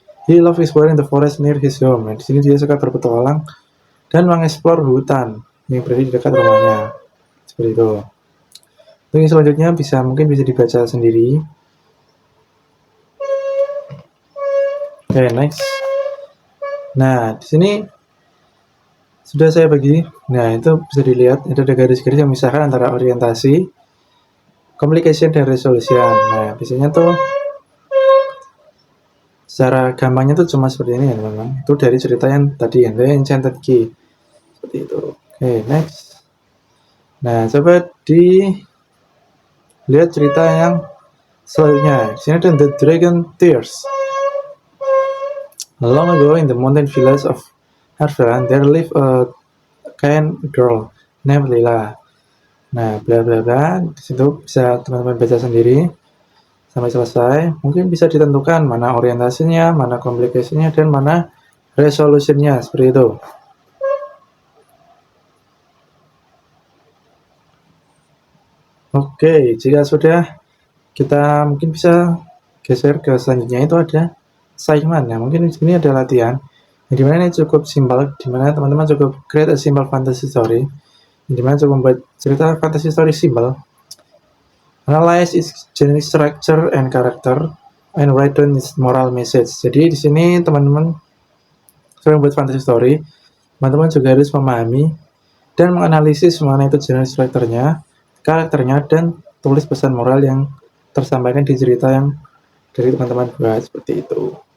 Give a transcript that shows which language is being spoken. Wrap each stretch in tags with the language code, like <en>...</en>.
<en>He loved exploring the forest near his home.</en> <id>Nah, di sini dia suka berpetualang dan mengeksplor hutan yang berada di dekat rumahnya. Seperti itu. Untuk yang selanjutnya mungkin bisa dibaca sendiri. Oke, next. Nah, di sini sudah saya bagi. Nah, itu bisa dilihat ada garis-garis yang memisahkan antara orientasi, communication, dan resolution. Nah, biasanya tuh secara gampangnya tuh cuma seperti ini ya, teman-teman. Itu dari cerita yang tadi yang The Enchanted Key. Seperti itu. Oke, next. Nah, coba dilihat cerita yang selanjutnya. Di sini ada The Dragon Tears.</id> <en>Long ago in the mountain village of Harveran, there lived a kind girl named Lila.</en> <id>Nah, bla bla bla. Di situ bisa teman-teman baca sendiri sampai selesai. Mungkin bisa ditentukan mana orientasinya, mana komplikasinya, dan mana resolusinya, seperti itu. Oke, jika sudah, kita mungkin bisa geser ke selanjutnya. Itu ada assignment. Nah, mungkin di sini ada latihan. Yang dimana ini cukup simpel, dimana teman-teman cukup</id> <en>create a simple fantasy story.</en> <id>Yang dimana cukup membuat cerita fantasy story simple.</id> <en>Analyze its generic structure and character, and write down its moral message.</en> <id>Jadi di sini teman-teman sering buat fantasy story, teman-teman juga harus memahami dan menganalisis mana itu generic structure-nya, karakternya, dan tulis pesan moral yang tersampaikan di cerita yang dari teman-teman buat, seperti itu.</id>